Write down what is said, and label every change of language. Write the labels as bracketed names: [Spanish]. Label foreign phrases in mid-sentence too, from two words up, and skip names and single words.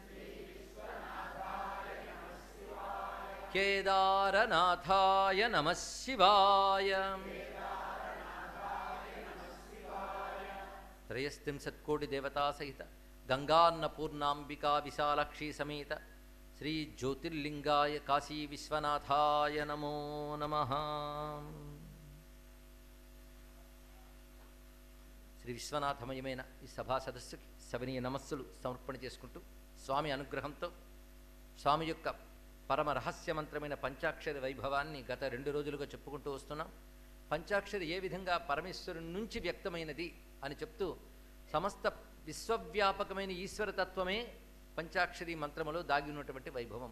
[Sanskrit] केदारनाथाय नमः शिवाय त्रयस्त्रिंशत्कोटि देवता सहित गंगान्नपूर्णांबिका विशालाक्षी समेत श्री ज्योतिर्लिंगाय काशी विश्वनाथाय नमो नमः। [Telugu] శ్రీ విశ్వనాథమయమైన ఈ సభా సదస్సుకి సవనీయ నమస్సులు సమర్పణ చేసుకుంటూ స్వామి అనుగ్రహంతో స్వామి యొక్క పరమ రహస్యమంత్రమైన పంచాక్షరి వైభవాన్ని గత 2 రోజులుగా చెప్పుకుంటూ వస్తున్నాం. పంచాక్షరి ఏ విధంగా పరమేశ్వరుని నుంచి వ్యక్తమైనది అని చెప్తూ సమస్త విశ్వవ్యాపకమైన ఈశ్వరతత్వమే పంచాక్షరి మంత్రములో దాగి ఉన్నటువంటి వైభవం.